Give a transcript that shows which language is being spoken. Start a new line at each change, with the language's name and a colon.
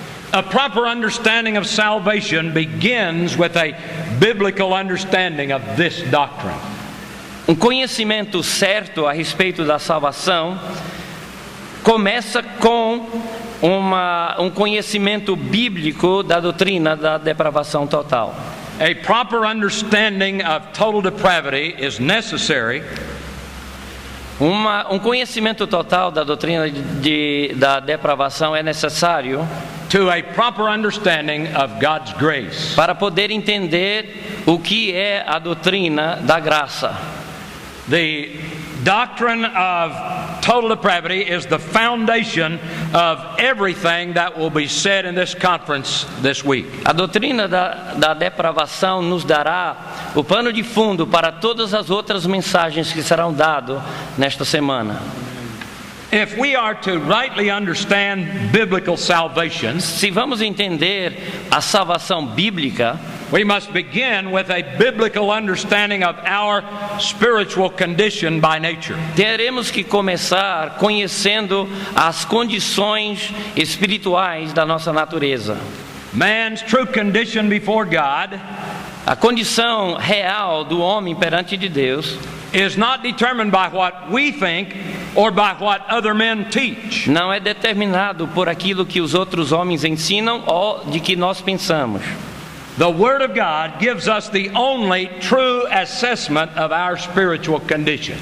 English: A proper understanding of salvation begins with a biblical understanding of this doctrine.
Portuguese: Um conhecimento certo a respeito da salvação começa com um conhecimento bíblico da doutrina da depravação total.
English: A proper understanding of total depravity is necessary.
Portuguese: Um conhecimento total da doutrina da depravação é necessário
English: to a proper understanding of God's grace.
Portuguese: Para poder entender o que é a doutrina da graça.
English: The doctrine of total depravity is the foundation of everything that will be said in this conference this week.
Portuguese: A doutrina da depravação nos dará o pano de fundo para todas as outras mensagens que serão dadas nesta semana.
English: If we are to rightly understand biblical salvation,
Portuguese: se vamos entender a salvação bíblica,
English: we must begin with a biblical understanding of our spiritual condition by nature.
Portuguese: Teremos que começar conhecendo as condições espirituais da nossa natureza.
English: Man's true condition before God,
Portuguese: a condição real do homem perante de Deus,
English: is not determined by what we think or by what other men teach.
Portuguese: Não é determinado por aquilo que os outros homens ensinam ou de que nós pensamos.
English: The Word of God gives us the only true assessment of our spiritual condition.